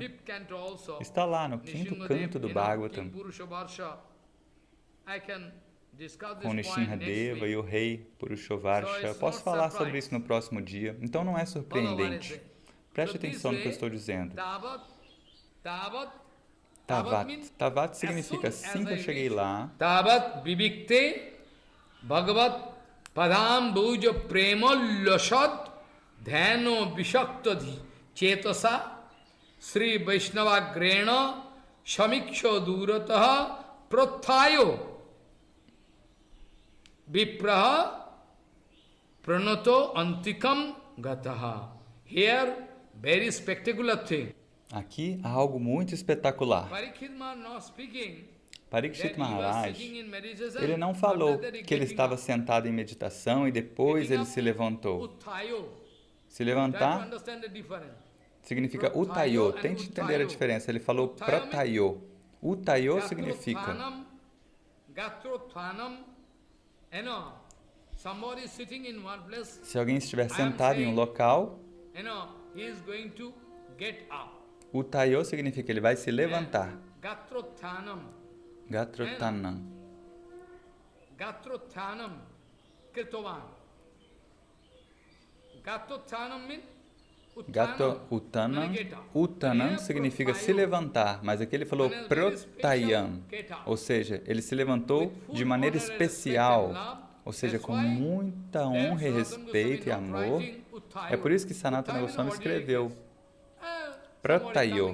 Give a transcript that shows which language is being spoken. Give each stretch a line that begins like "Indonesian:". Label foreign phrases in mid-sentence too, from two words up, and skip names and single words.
Portuguese: Está lá no quinto canto do Bhagavatam, com Nishinradeva e o rei Purushovarsha. Posso falar sobre isso no próximo dia, então não é surpreendente. Preste atenção no que eu estou dizendo. Tavat. Tavat significa assim que eu cheguei lá.
Sanskrit: Tavat vibhikte bhagavat padam bhuja prema lasad dhyano vishaktadhi chetasa Sri Vaishnava Grena Shamiksho Durataha Prathayo Vipraha Pranato Antikam Gataha.
English: Here, very spectacular thing.
Portuguese: Aqui há algo muito espetacular. Parikshit Maharaj, ele não falou que ele estava sentado em meditação e depois ele se levantou. Se levantar significa utayo. Tente entender a diferença. Ele falou pratayo. Utayo significa se alguém estiver sentado em um local, utayo significa que ele vai se levantar. Gatrottanam.
Sanskrit: Gatrottanam kritovan.
English: Gatrottanam means
Sanskrit: Gato Uttanam.
Portuguese: Uttanam significa se levantar, mas aqui ele falou protayam, ou seja, ele se levantou de maneira especial, ou seja, com muita honra e respeito e amor. É por isso que Sanatana Goswami escreveu Pratayo.